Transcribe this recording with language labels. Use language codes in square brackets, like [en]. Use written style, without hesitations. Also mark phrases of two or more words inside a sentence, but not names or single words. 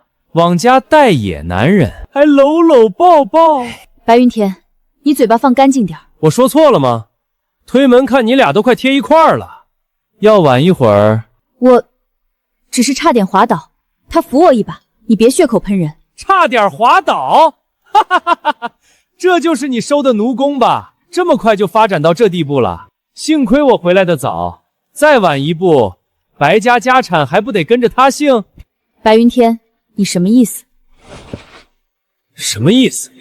[zh] 往家帶野男人，還摟摟抱抱。白雲天，你嘴巴放乾淨點。我說錯了嗎？推門看你倆都快貼一塊兒了，要晚一會兒。我只是差點滑倒，他扶我一把，你別血口噴人。差點滑倒？ 哈哈哈哈哈！這就是你收的奴工吧？這麼快就發展到這地步了？幸虧我回來的早，再晚一步，白家家產還不得跟着他姓？白雲天，你什麼意思？什麼意思？